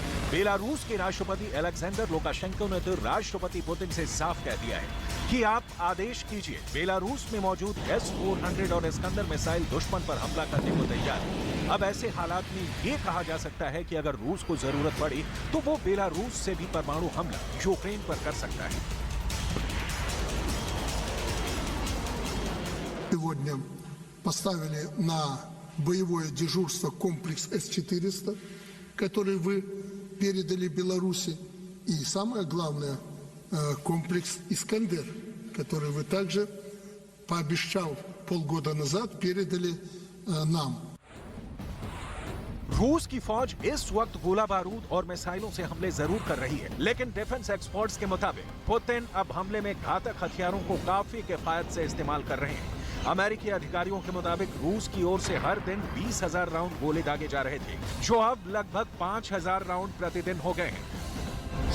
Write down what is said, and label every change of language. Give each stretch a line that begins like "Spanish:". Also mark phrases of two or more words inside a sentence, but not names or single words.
Hindi: बेलारूस के राष्ट्रपति अलेक्जेंडर लुकाशेंको ने तो राष्ट्रपति पुतिन से साफ कह दिया है कि आप आदेश कीजिए, बेलारूस में मौजूद S-400 और इस्कंदर मिसाइल दुश्मन पर हमला करने को तैयार है। अब ऐसे हालात में ये कहा जा सकता है कि अगर रूस को जरूरत पड़ी तो वो बेलारूस से भी परमाणु हमला यूक्रेन पर कर सकता है।
Russian: Сегодня поставили на боевое дежурство комплекс С-400, который вы передали Беларуси, и самое главное комплекс «Искандер», который вы также, пообещав полгода назад, передали нам.
Hindi: रूस की फौज इस वक्त गोला बारूद और मिसाइलों से हमले जरूर कर रही है, लेकिन
English: defence experts
Hindi: के मुताबिक पुतिन अब हमले में घातक हथियारों को काफी किफायत से इस्तेमाल कर रहे हैं। अमेरिकी अधिकारियों के मुताबिक रूस की ओर से हर दिन 20,000 राउंड गोले दागे जा रहे थे, जो अब लगभग 5,000 राउंड प्रतिदिन हो गए हैं।